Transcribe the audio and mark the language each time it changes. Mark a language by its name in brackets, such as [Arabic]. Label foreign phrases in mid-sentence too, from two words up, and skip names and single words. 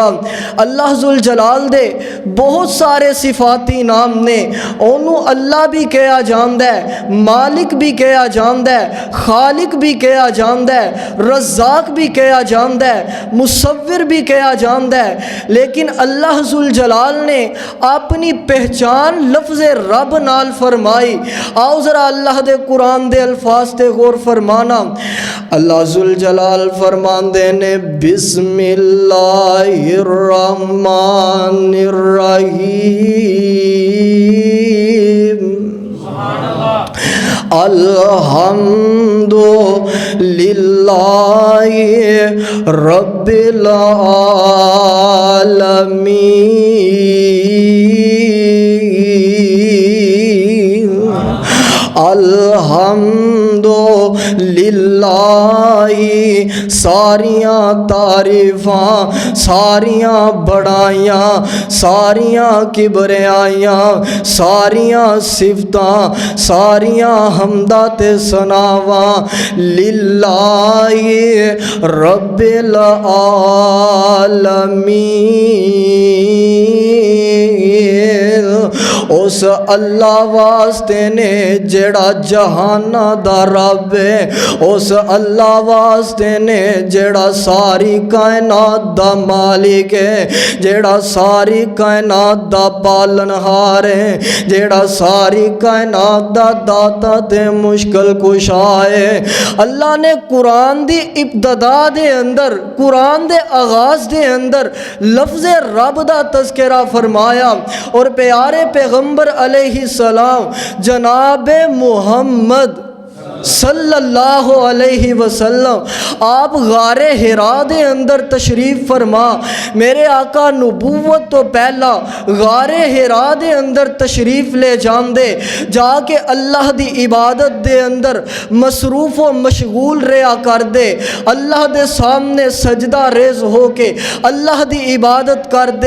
[Punjabi] اللہ ذوالجلال دے بہت سارے صفاتی نام نے، اونوں اللہ بھی کہا جاندا ہے، مالک بھی کہا جاندا ہے، خالق بھی کہا جاندا ہے، رزاق بھی کہا جاندا ہے، مصور بھی کہا جاندا ہے. لیکن اللہ ذوالجلال نے اپنی پہچان لفظ رب نال فرمائی. آؤ ذرا اللہ دے قرآن دے الفاظ تے غور فرمانا. اللہ ذوالجلال فرماندے نے [Arabic] بسم الله الرحمن الرحيم. الحمد لله رب العالمين. الحمد لله [Punjabi] ساریاں تعریفاں، ساریاں وڈیائیاں، ساریاں کبریائیاں، ساریاں صفتاں، ساریاں حمداں تے ثناواں [Arabic] لله رب العالمين. [Punjabi] اس اللہ واسطے نے جیڑا جہاناں دا رب ہے، اس اللہ واسطے نے جیڑا ساری کائنات دا مالک ہے، جیڑا ساری کائنات دا پالنہار ہے، جیڑا ساری کائنات دا داتا تے مشکل کشا ہے. اللہ نے قرآن دی ابتدا دے اندر، قرآن دے آغاز دے اندر لفظ رب دا تذکرہ فرمایا اور پیارے پیغمبر علیہ السلام جناب محمد [Arabic] صلى الله عليه وسلم [Punjabi] آپ غارِ حرا دے اندر تشریف فرما. میرے آقا نبوت توں پہلا غارِ حرا دے اندر تشریف لے جاندے، جا کے اللہ دی عبادت دے اندر مصروف و مشغول رہا کر دے. اللہ دے سامنے سجدہ ریز ہو کے اللہ دی عبادت کر دے.